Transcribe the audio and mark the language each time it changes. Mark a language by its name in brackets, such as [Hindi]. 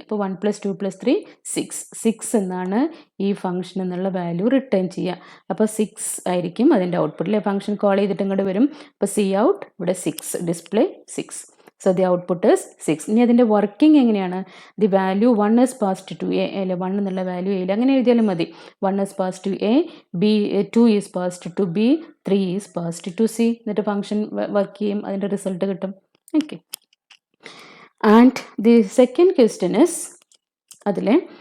[Malayalam] അപ്പോൾ 1 + 2 + 3 6 എന്നാണ് ഈ ഫംഗ്ഷൻ എന്നുള്ള വാല്യൂ റിട്ടേൺ ചെയ്യുക. അപ്പോൾ 6 ആയിരിക്കും അതിൻ്റെ ഔട്ട്പുട്ടിലെ ഫംഗ്ഷൻ കോൾ ചെയ്തിട്ട് ഇങ്ങോട്ട് വരും. അപ്പോൾ സി ഔട്ട് ഇവിടെ 6 display 6. [English] So the output is 6. [Malayalam] ഇനി അതിൻ്റെ വർക്കിംഗ് എങ്ങനെയാണ്? [English] the value 1 is passed to [Malayalam] A അല്ലെ, 1 എന്നുള്ള വാല്യൂ എയിൽ അങ്ങനെ എഴുതിയാലും മതി. [English] 1 is passed to A, B 2 is passed to B, 3 is passed to C. [Malayalam] എന്നിട്ട് ഫംഗ്ഷൻ വർക്ക് ചെയ്യും, അതിൻ്റെ റിസൾട്ട് കിട്ടും. Okay. [English] and the second question is [Malayalam] അതിലെ